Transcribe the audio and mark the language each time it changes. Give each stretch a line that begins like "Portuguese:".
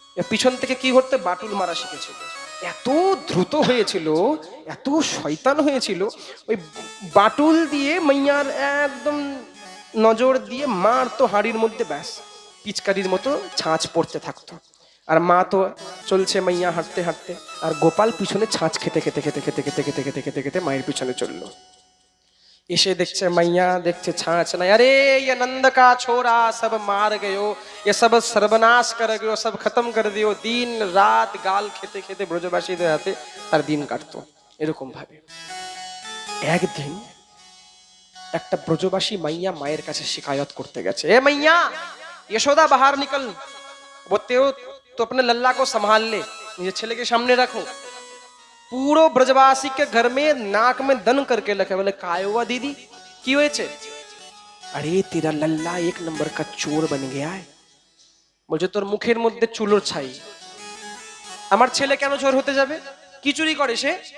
Bangla: পিছন থেকে কি করতে, বাটুল মারা শিখেছিল। এত দ্রুত হয়েছিল, এত শয়তান হয়েছিল, ওই বাটুল দিয়ে মাইয়ার একদম নজর দিয়ে মারতো হাড়ির মধ্যে, ব্যাস পিচকারির মতো ছাঁচ পড়তে থাকতো। আর মা তো চলছে মাইয়া হাঁটতে হাঁটতে, আর গোপাল পিছনে ছাঁচ খেতে খেতে খেতে খেতে খেতে খেতে খেতে খেতে খেতে মায়ের পিছনে চললো। এসে দেখছে মাইয়া, দেখছে ছাঁচ নাই।
Hindi: আরে ये नंद का छोरा सब मार गयो, ये सब सर्वनाश कर गयो, सब खत्म कर दियो।
Bangla: दिन রাত গাল খেতে খেতে ব্রজবাসীদের হাতে তার দিন কাটতো এরকম ভাবে। একদিন একটা ব্রজবাসী মাইয়া মায়ের কাছে শিকায়ত করতে গেছে, এ মাইয়া
Hindi: यशोदा बाहर निकल, बोलते हो तो अपने लल्ला को संभाल ले,
Bangla: নিজের ছেলেকে সামনে রাখো। পুরো ব্রজবাসী
Hindi: के घर में नाक में दन करके रखे। बोले काय हुआ दीदी,
Bangla: की হয়েছে?
Hindi: अरे तेरा लल्ला एक नंबर का चोर बन गया है।
Bangla: বলছে তোর মুখের মধ্যে চুলোর ছাই, আমার ছেলে কেন চোর হতে যাবে? কি চুরি করে সে?